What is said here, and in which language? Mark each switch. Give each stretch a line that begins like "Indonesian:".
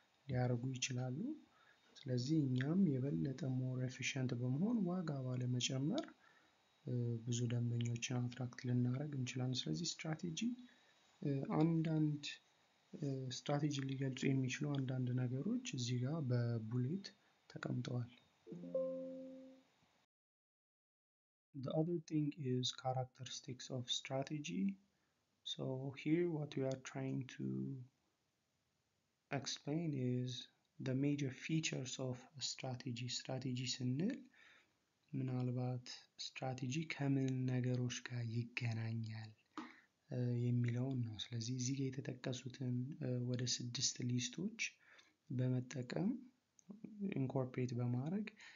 Amharic: ሊያደርጉ ይችላሉ። ስለዚህ እኛም የበለጠ ሞር ኤፊሽንት በመሆን ዋጋ ባለመጨመር ብዙ ደንበኞችን አትራክት ልናደርግ እንችላለን። ስለዚህ ስትራቴጂ አንዳንድ ስትራቴጂ ሊገልጹ የሚችሉ አንዳንድ ነገሮች እዚህ ጋር በቡሌት ተቀምጠዋል።
English: The other thing is characteristics of strategy. So here what we are trying to explain is the major features of a strategy.
Amharic: strategy ስንል ምናልባት ስትራቴጂ ከምን ነገሮች ጋር ይገናኛል የሚለውን ነው። ስለዚህ እዚህ ጋር የተጠቀሱትን ወደ 6 ሊስቶች በመጠቀም ኢንኮርፖሬት በማድረግ